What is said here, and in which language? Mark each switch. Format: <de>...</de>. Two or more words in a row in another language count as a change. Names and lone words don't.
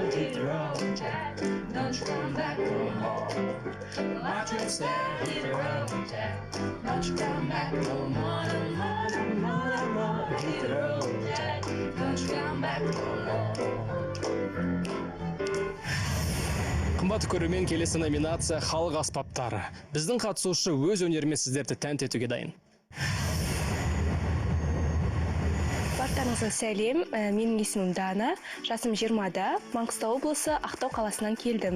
<en>Hit the road, Jack. Don't you come back no more. Watch your step, hit the road, Jack. Don't you come back no more, no more, no more, no more. Hit the road, Jack. Don't you come back no more.</en> <kk>Қымбатты көрермен, келесі номинация халық аспаптары. Біздің қатысушы өз өнерімен сіздерді тәнті етуге дайын. Барлықтарыңызға сәлем, менің есімім Дана, жасым 20-да, Маңғыстау облысы Ақтау қаласынан келдім.</kk>